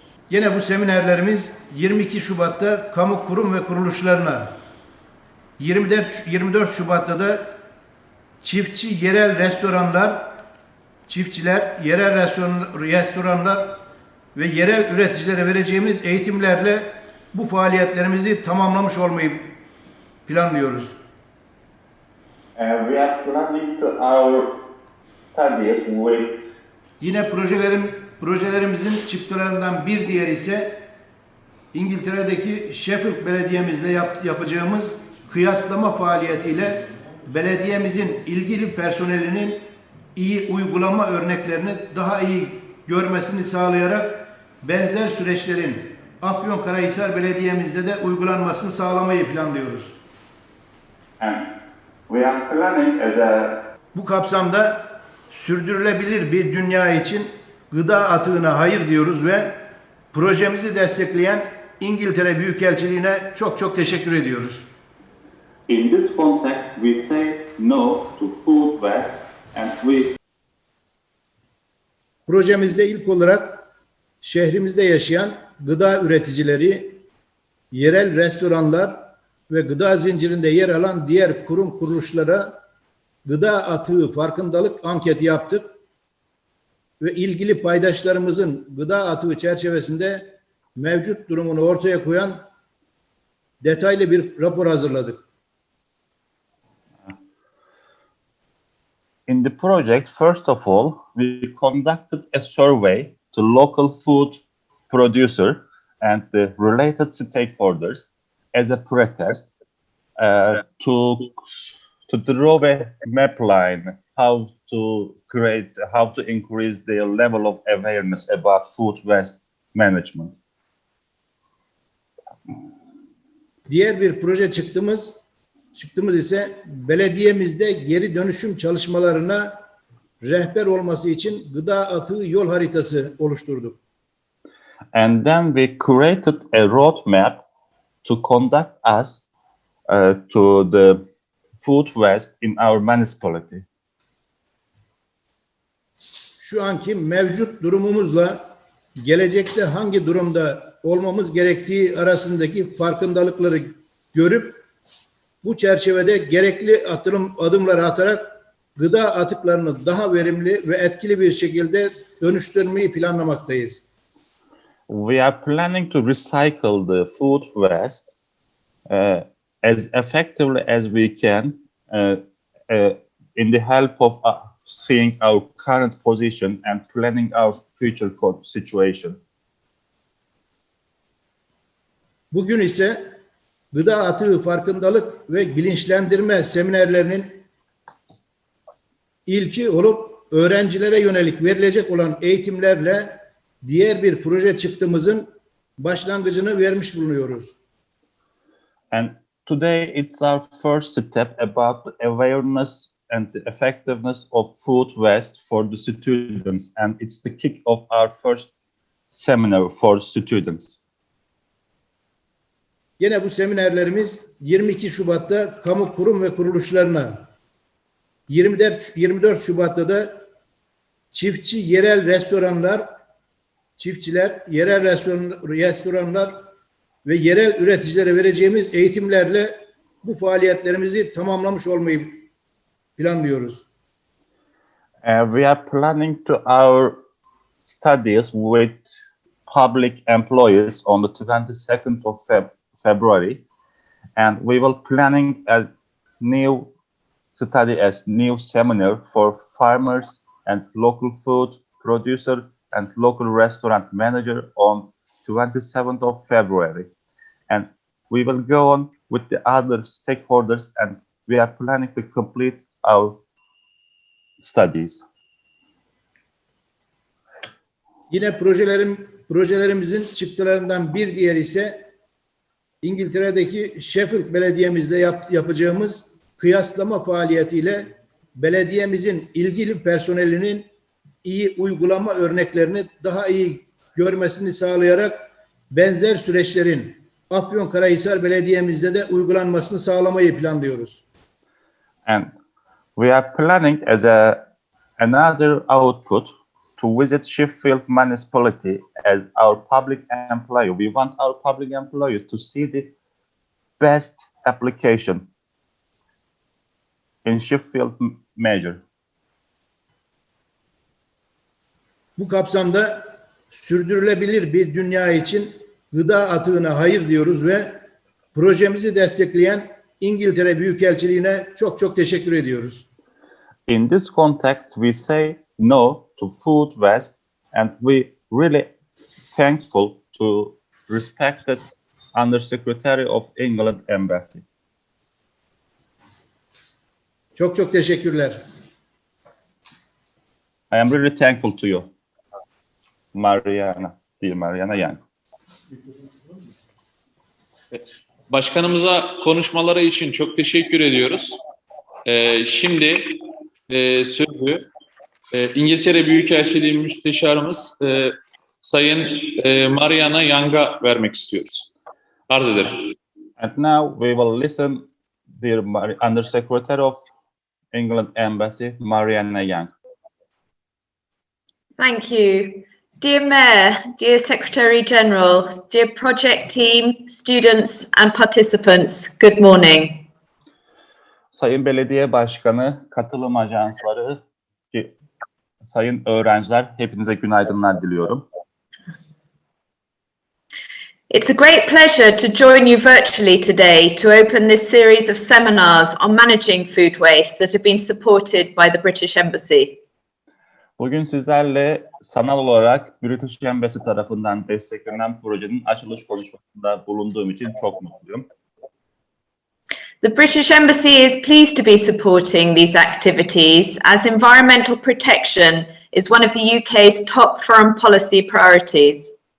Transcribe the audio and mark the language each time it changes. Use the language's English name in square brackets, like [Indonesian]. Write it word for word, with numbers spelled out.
[Turkish] Yine bu seminerlerimiz yirmi iki Şubat'ta kamu kurum ve kuruluşlarına, yirmi dört Şubat'ta da çiftçi yerel restoranlar, çiftçiler, yerel restoran, restoranlar ve yerel üreticilere vereceğimiz eğitimlerle bu faaliyetlerimizi tamamlamış olmayı planlıyoruz. [English] Uh, we are planning our studies with [Turkish] Yine projelerim, projelerimizin çıktılarından bir diğer ise İngiltere'deki Sheffield Belediye'mizle yap, yapacağımız kıyaslama faaliyetiyle belediyemizin ilgili personelinin iyi uygulama örneklerini daha iyi görmesini sağlayarak benzer süreçlerin Afyonkarahisar Belediye'mizde de uygulanmasını sağlamayı planlıyoruz. [English] And we are planning as a [Turkish] Bu kapsamda sürdürülebilir bir dünya için gıda atığına hayır diyoruz ve projemizi destekleyen İngiltere Büyükelçiliğine çok çok teşekkür ediyoruz. [English] In this context we say no to food waste and we [Turkish] Projemizde ilk olarak şehrimizde yaşayan gıda üreticileri, yerel restoranlar ve gıda zincirinde yer alan diğer kurum kuruluşlara gıda atığı farkındalık anketi yaptık ve ilgili paydaşlarımızın gıda atığı çerçevesinde mevcut durumunu ortaya koyan detaylı bir rapor hazırladık. [English] In the project, first of all, we conducted a survey to local food producer and the related stakeholders as a pretest uh, to to draw a map line how to create, how to increase their level of awareness about food waste management. [Turkish] Diğer bir proje çıktığımız, çıktığımız ise belediyemizde geri dönüşüm çalışmalarına rehber olması için gıda atığı yol haritası oluşturduk. [English] And then we created a roadmap to conduct us uh, to the food waste in our municipality. [Turkish] Şu anki mevcut durumumuzla gelecekte hangi durumda olmamız gerektiği arasındaki farkındalıkları görüp bu çerçevede gerekli atılım, adımları atarak gıda atıklarını daha verimli ve etkili bir şekilde dönüştürmeyi planlamaktayız. [English] We are planning to recycle the food waste uh, as effectively as we can uh, uh, in the help of uh, seeing our current position and planning our future situation. [Turkish] Bugün ise gıda atığı farkındalık ve bilinçlendirme seminerlerinin ilki olup öğrencilere yönelik verilecek olan eğitimlerle diğer bir proje çıktığımızın başlangıcını vermiş bulunuyoruz. [English] And today it's our first step about the awareness and the effectiveness of food waste for the students, and it's the kick of our first seminar for students. [Turkish] Yine bu seminerlerimiz yirmi iki Şubat'ta kamu kurum ve kuruluşlarına, yirmi dört Şubat'ta da çiftçi yerel restoranlar, çiftçiler, yerel restoran, restoranlar ve yerel üreticilere vereceğimiz eğitimlerle bu faaliyetlerimizi tamamlamış olmayı planlıyoruz. [English] Uh, we are planning to our studies with public employees on the twenty-second of February, and we will planning a new study as new seminar for farmers and local food producer and local restaurant manager on twenty-seventh of February, and we will go on with the other stakeholders, and we are planning to complete our studies. [Turkish] Yine projelerim, projelerimizin çıktılarından bir diğer ise İngiltere'deki Sheffield Belediye'mizle yap, yapacağımız kıyaslama faaliyetiyle belediyemizin ilgili personelinin iyi uygulama örneklerini daha iyi görmesini sağlayarak benzer süreçlerin Afyonkarahisar Belediye'mizde de uygulanmasını sağlamayı planlıyoruz. [English] And we are planning as a another output to visit Sheffield municipality as our public employer. We want our public employer to see the best application in Sheffield measure. [Turkish] Bu kapsamda sürdürülebilir bir dünya için gıda atığına hayır diyoruz ve projemizi destekleyen İngiltere Büyükelçiliğine çok çok teşekkür ediyoruz. [English] In this context, we say no to food waste and we really thankful to respected Under Secretary of England Embassy. [Turkish] Çok çok teşekkürler. [English] I am really thankful to you. [Turkish] Mariana, değil Mariana yani. Başkanımıza konuşmaları için çok teşekkür ediyoruz. Ee, şimdi e, sözü e, İngiltere Büyükelçiliği Müsteşarımız e, Sayın e, Mariana Young'a vermek istiyoruz. Arz ederim. [English] And now we will listen dear Mar- Under Secretary of England Embassy Mariana Young. Thank you. Dear Mayor, dear Secretary General, dear project team, students and participants, good morning. [Turkish] Sayın Belediye Başkanı, katılım ajansları, sayın öğrenciler, hepinize günaydınlar diliyorum. [English] It's a great pleasure to join you virtually today to open this series of seminars on managing food waste that have been supported by the British Embassy. [Turkish] Bugün sizlerle sanal olarak British Embassy tarafından desteklenen projenin açılış konuşmasında bulunduğum için çok mutluyum. [English] The British Embassy is pleased to be supporting these activities as environmental protection is one of the U K's top foreign policy priorities.